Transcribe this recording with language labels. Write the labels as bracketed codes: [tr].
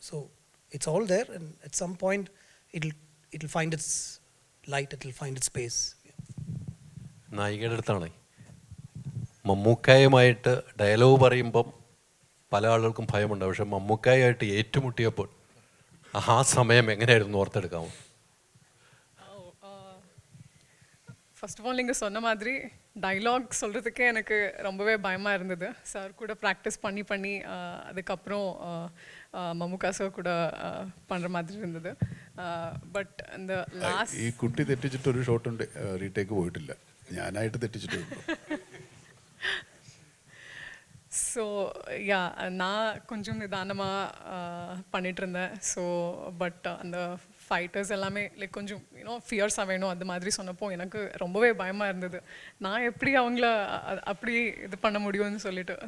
[en] So it's all there and at some point it will find its light, it will find its space. [ml] നായികയുടെ അടുത്താണ് മമ്മൂക്കായുമായിട്ട് dialogue പറയുമ്പം പല ആളുകൾക്കും ഭയമുണ്ട്. പക്ഷെ മമ്മൂക്കായുമായിട്ട് ഏറ്റുമുട്ടിയപ്പോൾ ആ സമയം എങ്ങനെയായിരുന്നു ഓർത്തെടുക്കാമോ? [en] first of all [ta] நீங்கள் சொன்ன மாதிரி டைலாக் சொல்கிறதுக்கே எனக்கு ரொம்பவே பயமாக இருந்தது. சார் கூட ப்ராக்டிஸ் பண்ணி அதுக்கப்புறம் மம்முக்கா சார் கூட பண்ணுற மாதிரி இருந்தது. பட் இந்த லாஸ்ட் [ml] ഈ കുട്ടി തെറ്റിച്ചിട്ടൊരു ഷോട്ടുണ്ട് റീടേക്ക് പോയിട്ടില്ല, ഞാനായിട്ട് തെറ്റിച്ചിട്ടുണ്ട്. [ta] ஸோ யா நான் கொஞ்சம் நிதானமாக பண்ணிகிட்டு இருந்தேன். ஸோ பட் அந்த ஃபைட்டர்ஸ் எல்லாமே லைக் கொஞ்சம் ஃபியர்ஸாக வேணும் அந்த மாதிரி சொன்னப்போ எனக்கு ரொம்பவே பயமாக இருந்தது. நான் எப்படி அவங்கள அப்படி இது பண்ண முடியும்னு சொல்லிட்டு.